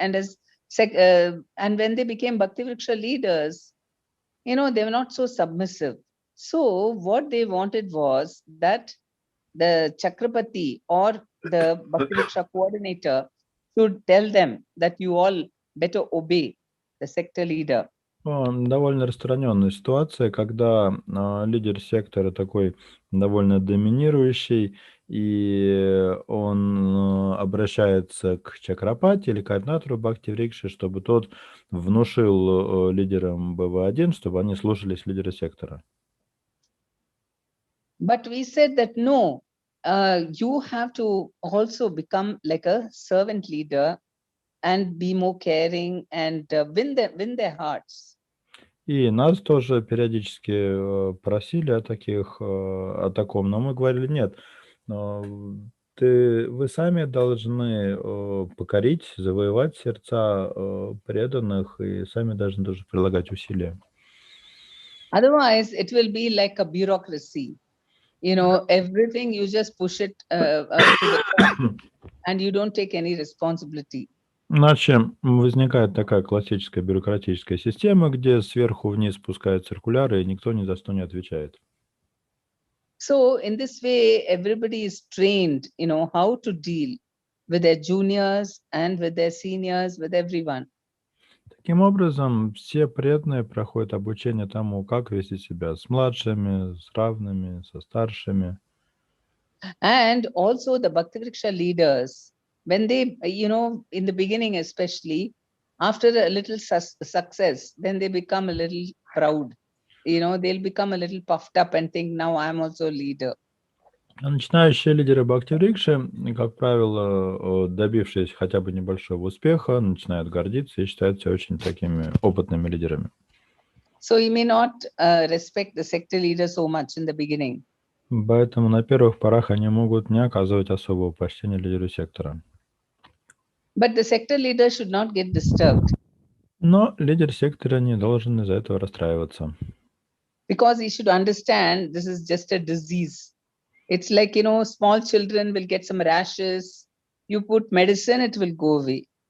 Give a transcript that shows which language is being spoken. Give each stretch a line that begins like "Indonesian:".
English: And and when they became Bhakti Vriksha leaders, they were not so submissive. So what they wanted was that the Chakrapati or the Bhakti Vriksha coordinator should tell them that you all better obey the sector leader.
Russian: Довольно распространенная ситуация, когда лидер сектора такой довольно доминирующий, и он обращается к Чакрапати или координатору Бхакти Врикши, чтобы тот внушил лидерам BV.1, чтобы они слушались лидера сектора.
English: But we said that no, you have to also become like a servant leader and be more caring and win their hearts.
Russian: И нас тоже периодически просили о таком, но мы говорили, нет, вы сами должны покорить, завоевать сердца преданных, и сами должны тоже прилагать усилия.
English: Otherwise, it will be like a bureaucracy. Everything you just push it to the top and you don't take any responsibility.
Russian: Иначе возникает такая классическая бюрократическая система, где сверху вниз спускают циркуляры, и никто ни за что не отвечает.
English: So in this way, everybody is trained, how to deal with their juniors and with their seniors, with everyone.
Russian: Таким образом, все преданные проходят обучение тому, как вести себя с младшими, с равными, со старшими.
English: And also the Bhaktivriksha leaders, when they, in the beginning especially, after a little success, then they become a little proud. They'll become a little puffed up and think, now I'm also a leader.
Russian: Начинающие лидеры Бхакти-врикши, как правило, добившись хотя бы небольшого успеха, начинают гордиться и считают себя очень такими опытными лидерами.
English: So you may not respect the sector leader so much in the beginning.
Russian: Поэтому на первых порах они могут не оказывать особого почтения лидеру сектора.
English: But the sector leader should not get disturbed.
Russian: Но лидер сектора не должен из-за этого расстраиваться.
English: Because he should understand this is just a disease. It's like, small children will get some rashes. You put medicine, it will go away.